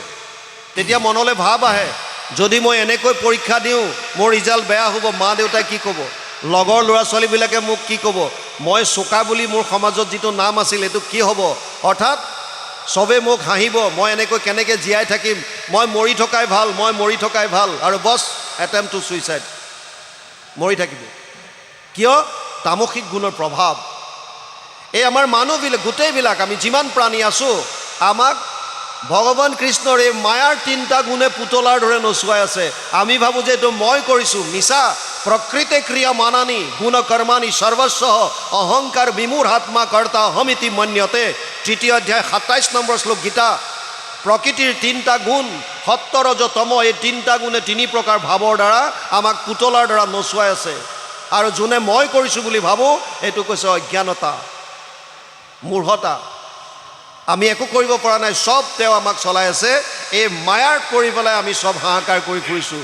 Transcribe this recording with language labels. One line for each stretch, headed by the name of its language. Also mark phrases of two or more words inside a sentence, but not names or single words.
Assamese: তেতিয়া মনলৈ ভাৱ আহে, যদি মই এনেকৈ পৰীক্ষা দিওঁ, মোৰ ৰিজাল্ট বেয়া হ'ব, মা দেউতাই কি ক'ব, লগৰ ল'ৰা ছোৱালীবিলাকে মোক কি ক'ব, মই চোকা বুলি মোৰ সমাজত যিটো নাম আছিল এইটো কি হ'ব, অৰ্থাৎ চবেই মোক হাঁহিব, মই এনেকৈ কেনেকৈ জীয়াই থাকিম, মই মৰি থকাই ভাল, আৰু বছ
English: attempt to suicide,
Assamese: মৰি থাকিব। কিয়? তামসিক গুণৰ প্ৰভাৱ। এই আমাৰ মানুহবিলাক, গোটেইবিলাক, আমি যিমান প্ৰাণী আছোঁ, আমাক ভগৱান কৃষ্ণৰ এই মায়াৰ 3টা গুণে পুতলাৰ দৰে নচুৱাই আছে। আমি ভাবোঁ যে এইটো মই কৰিছোঁ, মিছা।
Sanskrit: प्रकृते क्रियमानानि गुणकर्माणि सर्वस्व अहंकार विमूढ़ात्मा कर्ता अहमिति मन्यते।
Assamese: তৃতীয় অধ্যায় 27 নম্বৰ শ্লোক गीता। প্ৰকৃতিৰ তিনিটা গুণ সত্য ৰজ তম, এই তিনটা গুণে তিনি প্ৰকাৰ ভাৱৰ দ্বাৰা আমাক পুতলাৰ দ্বাৰা নচুৱাই আছে। আৰু যোনে মই কৰিছোঁ বুলি ভাবোঁ এইটো কৈছে অজ্ঞানতা, মূঢ়তা। আমি একো কৰিব পৰা নাই, সব তেওঁ আমাক চলাই আছে। এই মায়াৰ পৰি পেলাই আমি সব হাহাকাৰ কৰি ফুৰিছোঁ।